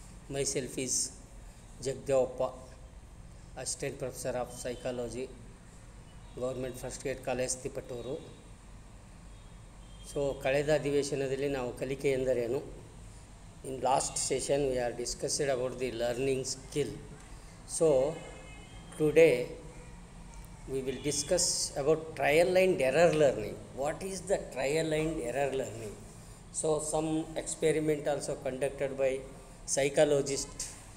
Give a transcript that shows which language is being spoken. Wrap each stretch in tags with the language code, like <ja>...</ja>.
<en>Myself is Jagdevappa, Assistant Professor of Psychology, Government First Grade College, Tipaturu.</en> <kn>So, ಕಳೆದ ಅಧಿವೇಶನದಲ್ಲಿ ನಾವು ಕಲಿಕೆ ಎಂದರೇನು?</kn> <en>In last session we are discussed about the learning skill. So, today we will discuss about trial and error learning. What is the trial and error learning? So, some experiment also conducted by psychologists.</en>